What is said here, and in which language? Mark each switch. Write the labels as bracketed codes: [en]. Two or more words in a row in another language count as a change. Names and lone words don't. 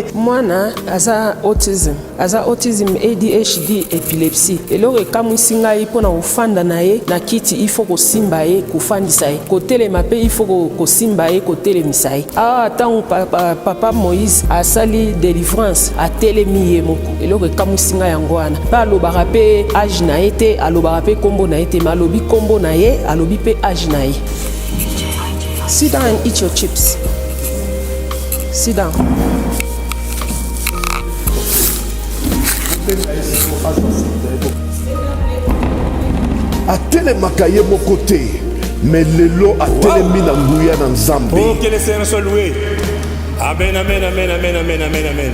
[ln] Mwana aza autism ADHD epilepsie eloko ekamwisi ngai mpona kofanda na ye na kiti ifo kosimba ye kofandisa ye kotelema mpe ifo kosimba ye kotelemisa ye awa ntango papa Moïse asali délivrance atelemi ye moko eloko ekamwisi ngai yango wana mpe alobaka mpe age na ye te alobaka mpe kombo na ye te ma alobi kombo na ye alobi mpe age na ye. [en] Sit down and eat your chips. Sit down. [ln] atelemaka ye moko te mais lelo atelemi na nguya na Nzambe. [fr] Oh, que le Seigneur soit loué. Amen, amen, amen, amen, amen, amen, amen.